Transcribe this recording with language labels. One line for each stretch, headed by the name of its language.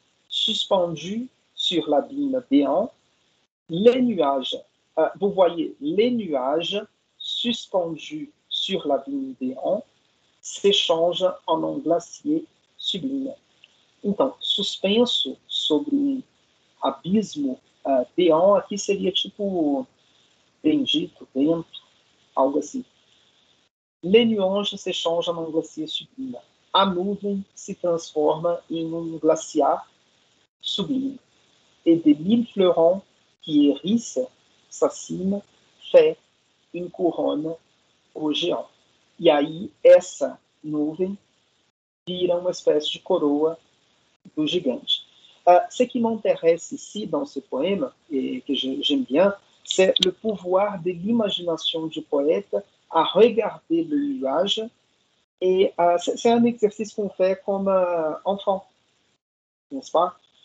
French: Suspendu sur l'abîme béant, les nuages, vous voyez, les nuages suspendus sur l'abîme béant s'échangent en um glacier sublime.
Portuguese: Então, suspenso sobre um abismo peão, aqui seria tipo bendito, vento, algo assim.
French: Les nuages se changent en glacier sublime.
Portuguese: A nuvem se transforma em um glaciar sublime.
French: Et des mille fleurons qui hérissent sa cime fait une couronne au géant.
Portuguese: E aí, essa nuvem vira uma espécie de coroa do gigante.
French: Ce qui m'intéresse ici dans ce poème, et que j'aime bien, c'est le pouvoir de l'imagination du poète à regarder le nuage. Et c'est un exercice qu'on fait comme enfant, n'est-ce pas?